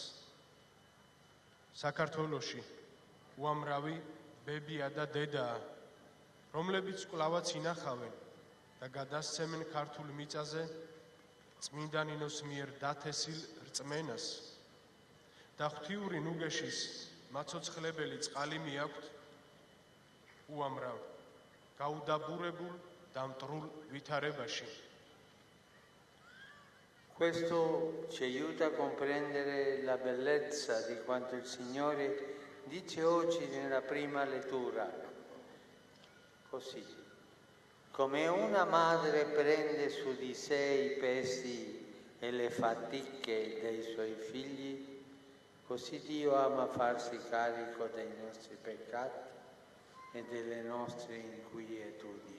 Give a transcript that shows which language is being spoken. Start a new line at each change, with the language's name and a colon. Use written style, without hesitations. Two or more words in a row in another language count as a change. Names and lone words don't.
Georgian: საქართველოში უამრავი ბებია და დედაა, რომლებიც კვლავაც ინახავენ და გადასცემენ ქართულ მიწაზე წმინდა ნინოს მიერ დათესილ რწმენას და ღვთიური ნუგეშის მაცოცხლებელი წყალი მიაქვთ უამრავ გაუდაბურებულ და მტრულ ვითარებაში.
Italian: Questo ci aiuta a comprendere la bellezza di quanto il Signore dice oggi nella prima lettura. Così, come una madre prende su di sé i pesi e le fatiche dei suoi figli, così Dio ama farsi carico dei nostri peccati e delle nostre inquietudini.